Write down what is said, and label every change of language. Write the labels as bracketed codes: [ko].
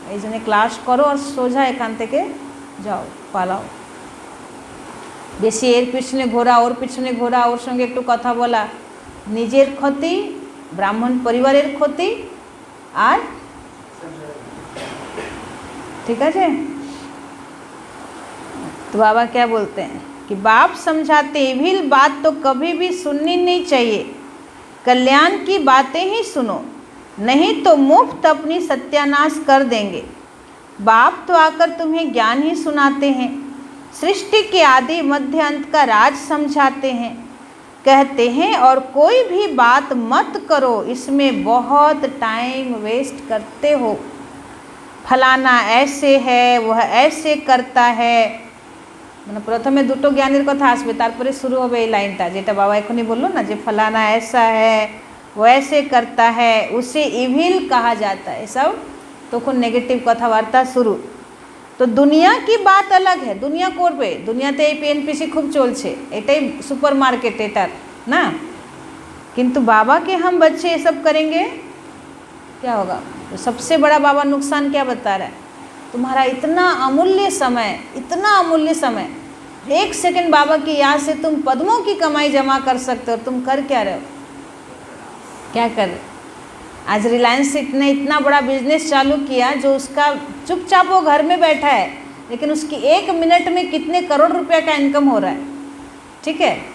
[bn] এই জন্য ক্লাস করো আর সোজা এখান থেকে যাও, পালাও। বেশি এর পিছনে ঘোরা, ওর পিছনে ঘোরা, ওর সঙ্গে একটু কথা বলা, নিজের ক্ষতি, ব্রাহ্মণ পরিবারের ক্ষতি, আর [hi] ठीक है। तो बाबा क्या बोलते हैं कि बाप समझाते इविल बात तो कभी भी सुननी नहीं चाहिए, कल्याण की बातें ही सुनो, नहीं तो मुफ्त अपनी सत्यानाश कर देंगे। बाप तो आकर तुम्हें ज्ञान ही सुनाते हैं, सृष्टि के आदि मध्य अंत का राज समझाते हैं, कहते हैं और कोई भी बात मत करो, इसमें बहुत टाइम वेस्ट करते हो, फलाना ऐसे है, वह ऐसे करता है। [bn] মানে প্রথমে দুটো জ্ঞানের কথা আসবে, তারপরে শুরু হবে এই লাইনটা, যেটা বাবা এখনই বললো না, যে [hi] फलाना ऐसा है, वो ऐसे करता है, उसे इविल कहा जाता है। सब [bn] তখন নেগেটিভ কথাবার্তা শুরু। তো [hi] দুনিয়া কি বাত अलग है, [bn] দুনিয়া করবে, দুনিয়াতে এই পিএনপিসি খুব চলছে, এটাই সুপার মার্কেট এটার না। কিন্তু [hi] बाबा के हम बच्चे ये सब करेंगे क्या होगा? तो सबसे बड़ा बाबा नुकसान क्या बता रहा है, तुम्हारा इतना अमूल्य समय, इतना अमूल्य समय, 1 सेकंड बाबा की याद से तुम पद्मों की कमाई जमा कर सकते हो। तुम कर क्या रहे हो, क्या कर रहे? आज रिलायंस ने इतना बड़ा बिजनेस चालू किया, जो उसका चुपचाप वो घर में बैठा है, लेकिन उसकी 1 मिनट में कितने करोड़ रुपए का इनकम हो रहा है, ठीक है?